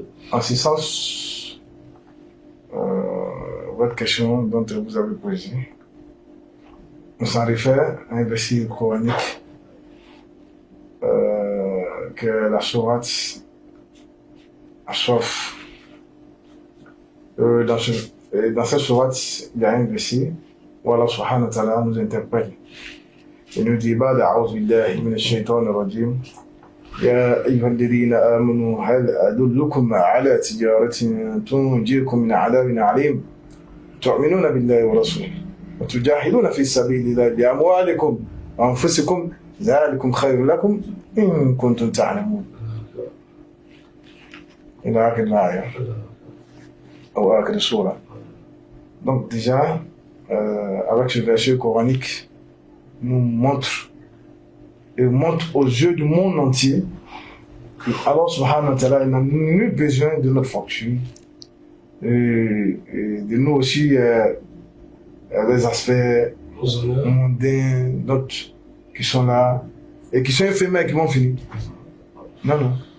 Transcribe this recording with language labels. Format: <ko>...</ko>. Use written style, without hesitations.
<fr>En ce sens, votre question dont vous avez posé, on s'en réfère à un verset coranique que la sourate Ashraf. Dans cette sourate, il y a un verset où Allah subhanahu wa ta'ala nous interpelle. Il nous dit</fr> <ar>بعد أعوذ بالله من الشيطان الرجيم يا أيها الذين آمنوا هل أدلكم على تجارة تنجيكم من عذاب عليم تؤمنون بالله ورسوله وتجاهدون في سبيل الله بأموالكم وأنفسكم ذلكم خير لكم إن كنتم تعلمون. إلى آخر الآية أو آخر السورة.</ar> <fr>Donc déjà, avec ce verset coranique, nous montre aux yeux du monde entier que Allah subhanahu wa ta'ala n'a nul besoin de notre fortune et de nous aussi les aspects mondains d'autres qui sont là et qui sont éphémères, qui vont finir. Non.</fr>